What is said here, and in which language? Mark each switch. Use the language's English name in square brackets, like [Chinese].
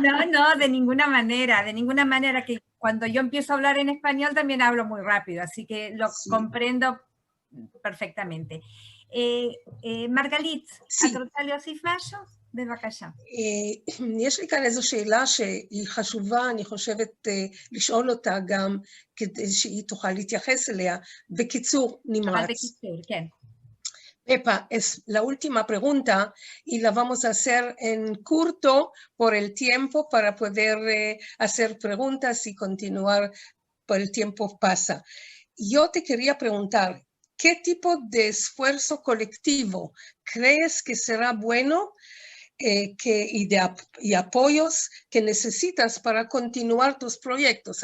[Spanish] No, de ninguna manera, que cuando yo empiezo a hablar en español también hablo muy rápido, así que lo comprendo perfectamente. [Hebrew] מרגלית, את רוצה להוסיף משהו? בבקשה. יש לי כאן איזו שאלה שהיא חשובה, אני חושבת לשאול אותה גם כדי שהיא תוכל להתייחס אליה. בקיצור, נמרץ. בקיצור, כן. [Spanish] Pepa, es la última pregunta y la vamos a hacer en corto por el tiempo para poder hacer preguntas y continuar por el tiempo pasa. Yo te quería preguntar, ¿qué tipo de esfuerzo colectivo crees que será bueno y apoyos que necesitas para continuar tus proyectos?